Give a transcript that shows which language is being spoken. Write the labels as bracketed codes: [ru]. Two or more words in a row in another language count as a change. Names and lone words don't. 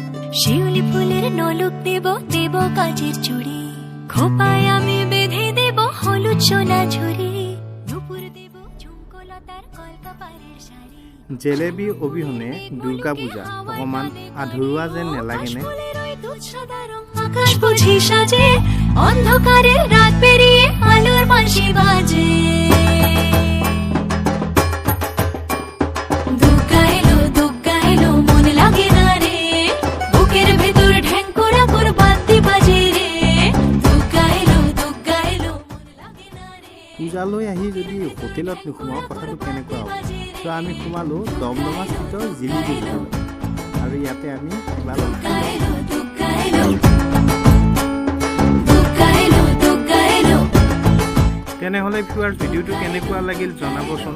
[bn] শিউলি ফুলের নলক দেব দেব কাজের চুড়ি খোপায় আমি বেঁধে দেব হলুদ সোনা ঝুড়ি নুপুর দেব ঝুমকলতার কলকাপাড়ের শাড়ি [as] জেলেবি অবিহনে দুৰ্গা পূজা অকণমান আধৰুৱা যেন নেলাগেনে? [bn] আকাশ বুঝি সাজে অন্ধকারে রাত পেরিয়ে আলোর বাঁশি বাজে দুর্গা এলো মন লাগে না রে বুকের ভেতর ঢ্যাঙ্করা কর বাদ্যি বাজে রে দুর্গা এলো মন লাগে না রে [as] পূজালৈ আহি যদি হোটেলত নোসোমাওঁ কথাটো কেনেকুৱা হ'ব? তো আমি সোমালোঁ দমদমাস্থিত জিলিপি হোটেলত আৰু ইয়াতে আমি কিবা অলপ তেনেহ'লে ভিউৱাৰ্ছ ভিডিঅ'টো কেনেকুৱা লাগিল জনাবচোন।